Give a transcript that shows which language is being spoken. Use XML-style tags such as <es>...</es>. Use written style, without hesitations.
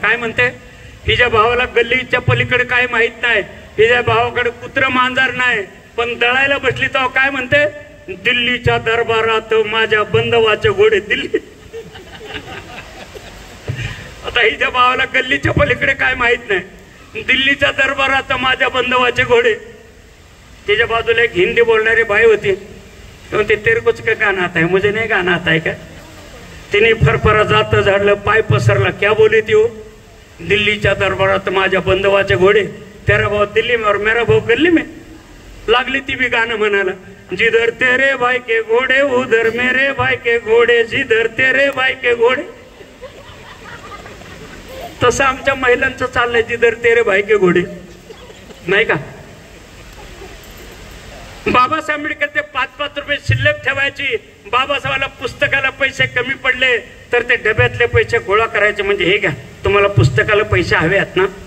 <mr>काय म्हणते, हिच्या भावाला गल्लीच्या पलीकडे काय माहित नाही, हिच्या भावाकडे कुत्र मांजर नाही, पण दळायला बसली तेव्हा काय म्हणते, दिल्लीच्या दरबारात माझ्या बंधवाचे घोडे दिल्ली. आता हिच्या भावाला गल्लीच्या पलीकडे काय माहित नाही, दिल्लीच्या दरबारात माझ्या बंधवाचे घोडे. त्याच्या बाजूला एक हिंदी बोलणारी बाई होती.</mr> <hi>ते तेरे कुछ का गाना आता है, मुझे नहीं गाना आता है क्या?</hi> <mr>तिने फरफरा जात झाडलं, पाय पसरला,</mr> <hi>क्या बोली</hi> <mr>ती हो? दिल्लीच्या दरबारात माझ्या बंधवाचे घोडे,</mr> <hi>तेरा भाऊ दिल्ली में और मेरा भाऊ गल्ली में.</hi> <mr>लागली ती बी गाणं म्हणाला,</mr> <hi>जिधर तेरे भाई के घोडे उधर मेरे भाई के घोडे, जिधर तेरे भाई के घोडे.</hi> <mr>तसं आमच्या महिलांचं चाललंय,</mr> <hi>जिधर तेरे भाई के घोडे,</hi> <mr>नाही का? बाबासाहेब आंबेडकर ते 5-5 रुपये शिल्लक ठेवायची. बाबासाहेबाला पुस्तकाला पैसे कमी पडले तर ते डब्यातले पैसे गोळा करायचे, म्हणजे हे घ्या तुम्हाला पुस्तकाला पैसे हवे आहेत ना.</mr>